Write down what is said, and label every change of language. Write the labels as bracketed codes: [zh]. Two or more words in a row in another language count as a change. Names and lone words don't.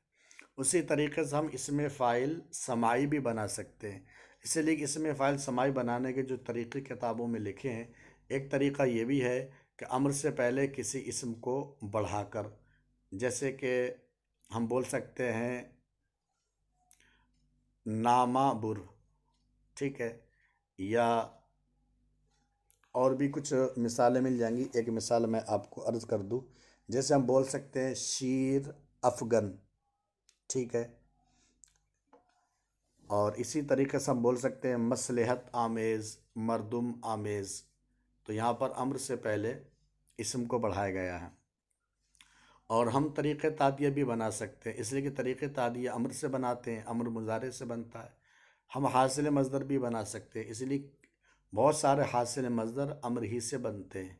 [ur] اسی طریقے سے ہم اسم فاعل سماعی بھی بنا سکتے ہیں، اس لیے کہ اسم فاعل سماعی بنانے کے جو طریقے کتابوں میں لکھے ہیں، ایک طریقہ یہ بھی ہے کہ امر سے پہلے کسی اسم کو بڑھا کر، جیسے کہ ہم بول سکتے ہیں نامہ بر، ٹھیک ہے، یا اور بھی کچھ مثالیں مل جائیں گی۔ ایک مثال میں آپ کو عرض کر دوں، جیسے ہم بول سکتے ہیں شیر افغن، ٹھیک ہے، اور اسی طریقے سے ہم بول سکتے ہیں مصلحت آمیز، مردم آمیز، تو یہاں پر امر سے پہلے اسم کو بڑھایا گیا ہے۔ اور ہم طریق تعدیہ بھی بنا سکتے ہیں، اس لیے کہ طریق تعدیہ امر سے بناتے ہیں، امر مضارع سے بنتا ہے۔ ہم حاصل مصدر بھی بنا سکتے ہیں، اس لیے بہت سارے حاصل مصدر امر ہی سے بنتے ہیں۔